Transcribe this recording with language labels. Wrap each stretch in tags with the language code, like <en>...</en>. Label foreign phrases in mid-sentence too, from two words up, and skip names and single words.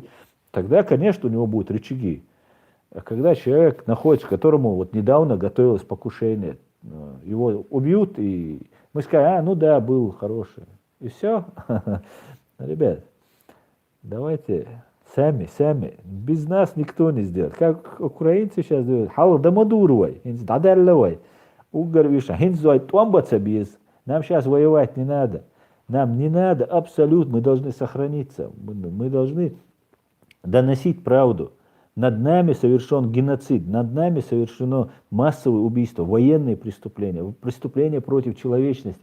<ru>Тогда, конечно, у него будут рычаги. А когда человек находится, которому вот недавно готовилось покушение, его убьют, и мы скажем, ну да, был хороший. И все. Ребят, давайте сами, без нас никто не сделает. Как украинцы сейчас делают, хал дамадуровай, дадарловай, угорвиша, хинзой томбаца без. Нам сейчас воевать не надо. Нам не надо, абсолютно, мы должны сохраниться. Мы должны доносить правду. Над нами совершен геноцид, над нами совершено массовое убийство, военные преступления, преступления против человечности.</ru>